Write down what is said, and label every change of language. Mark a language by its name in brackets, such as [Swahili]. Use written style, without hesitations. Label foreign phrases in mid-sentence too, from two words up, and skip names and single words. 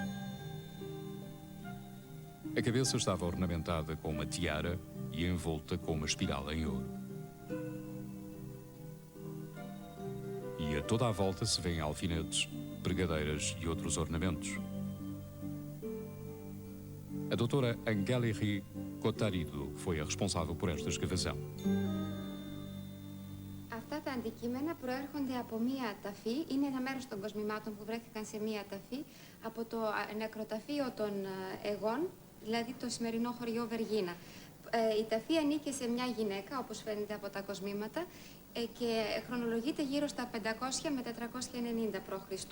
[Portuguese] A cabeça estava ornamentada com uma tiara e envolta com uma espiral em ouro. E a toda a volta se vêem alfinetes, pregadeiras e outros ornamentos. A doutora Angeliki Kotarido foi a responsável por esta escavação. [Greek] Αυτά τα αντικείμενα προέρχονται από μία ταφή, είναι ένα μέρος των κοσμημάτων που βρέθηκαν σε μία ταφή από το νεκροταφείο των Αιγών, δηλαδή το σημερινό χωριό Βεργίνα. Η ταφή ανήκε σε μια γυναίκα, όπως φαίνεται από τα κοσμήματα, και χρονολογείται γύρω στα 500 με 490 π.Χ.